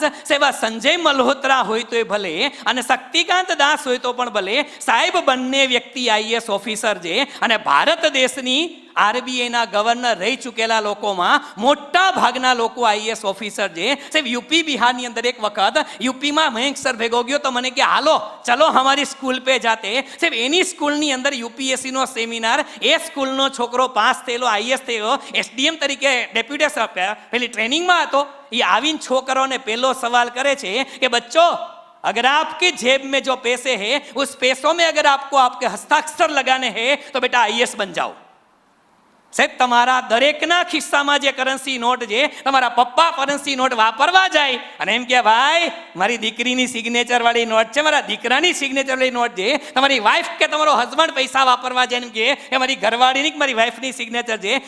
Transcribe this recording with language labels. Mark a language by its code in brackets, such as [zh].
[gu] સાહેબ, સંજય મલ્હોત્રા હોય તો ભલે અને શક્તિકાંત દાસ હોય તો પણ ભલે સાહેબ, બંને વ્યક્તિ આઈએએસ ઓફિસર છે અને ભારત દેશની આરબીઆઈના ગવર્નર રહી ચૂકેલા લોકોમાં મોટા ભાગના લોકો આઈએએસ ઓફિસર છે સાહેબ. યુપી બિહારની અંદર એક વખત યુપીમાં મયંક સર ભેગો ગયો તો મને કે હાલો [hi] ચલો હમારી સ્કૂલ પે જાતે. [gu] સાહેબ, એની સ્કૂલની અંદર યુપીએસસી નો સેમિનાર, એ સ્કૂલનો છોકરો પાસ થયેલો, આઈએએસ થયો, એસડીએમ તરીકે ડેપ્યુટી પેલી ટ્રેનિંગમાં હતો. એ આવીને છોકરોને પહેલો સવાલ કરે છે કે બચ્ચો, [hi] अगर आपके जेब में जो पैसे हैं उस पैसों में अगर आपको आपके हस्ताक्षर लगाने हैं तो बेटा आईएएस बन जाओ. [gu] સાહેબ, તમારા દરેકના ખિસ્સામાં જે કરન્સી નોટ છે, તમારા પપ્પા કરન્સી નોટ વાપરવા જાય અને એમ કે ભાઈ મારી દીકરીની સિગ્નેચર વાળી નોટ છે, મારા દીકરાની સિગ્નેચર વાળી નોટ છે, તમારી વાઈફ કે તમારો હસબન્ડ પૈસા વાપરવા જાય એમ કે એ મારી ઘરવાળીની કે મારી વાઈફની સિગ્નેચર છે.